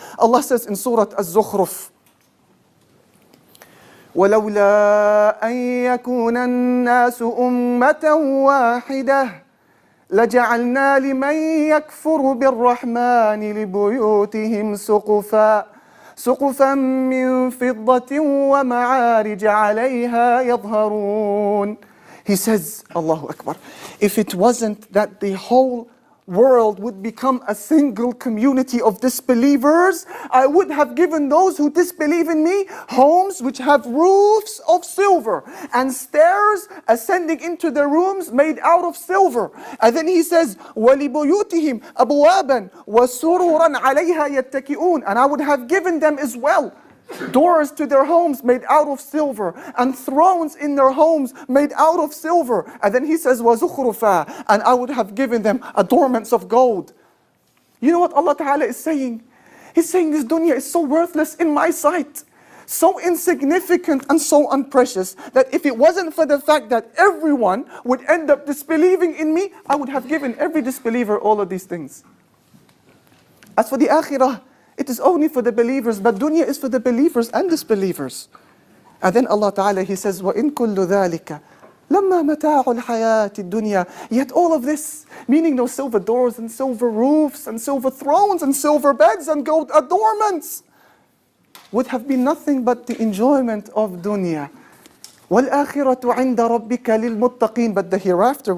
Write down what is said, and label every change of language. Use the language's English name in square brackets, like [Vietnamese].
[English] Allah says in Surah Az-Zukhruf, [Arabic] وَلَوْلَا أَن يَكُونَ النَّاسُ أُمَّةً وَاحِدَةً لَجَعَلْنَا لِمَنْ يَكْفُرُ بِالرَّحْمَنِ لِبُيُوتِهِمْ سُقُفًا مِّن فِضَّةٍ وَمَعَارِجَ عَلَيْهَا يَظْهَرُونَ. [English] He says, Allahu Akbar, if it wasn't that the whole world would become a single community of disbelievers, I would have given those who disbelieve in me homes which have roofs of silver and stairs ascending into their rooms made out of silver. And then he says, [Arabic] وَلِبُيُوتِهِمْ أَبْوَابًا وَسُرُرًا عَلَيْهَا يَتَّكِئُونَ. [English] And I would have given them as well doors to their homes made out of silver, and thrones in their homes made out of silver. And then he says, وَزُخْرُفًا, and I would have given them adornments of gold. You know what Allah Ta'ala is saying? He's saying this dunya is so worthless in my sight, so insignificant and so unprecious, that if it wasn't for the fact that everyone would end up disbelieving in me, I would have given every disbeliever all of these things. As for the akhirah, it is only for the believers, but dunya is for the believers and disbelievers. And then Allah Ta'ala, He says, [Arabic] وَإِن كُلُّ ذَلِكَ لَمَّا مَتَاعُ الْحَيَاةِ الدُّنْيَا. [English] Yet all of this, meaning those silver doors and silver roofs and silver thrones and silver beds and gold adornments, would have been nothing but the enjoyment of dunya. [Arabic] وَالْآخِرَةُ عِنْدَ رَبِّكَ لِلْمُتَّقِينَ. [English] But the hereafter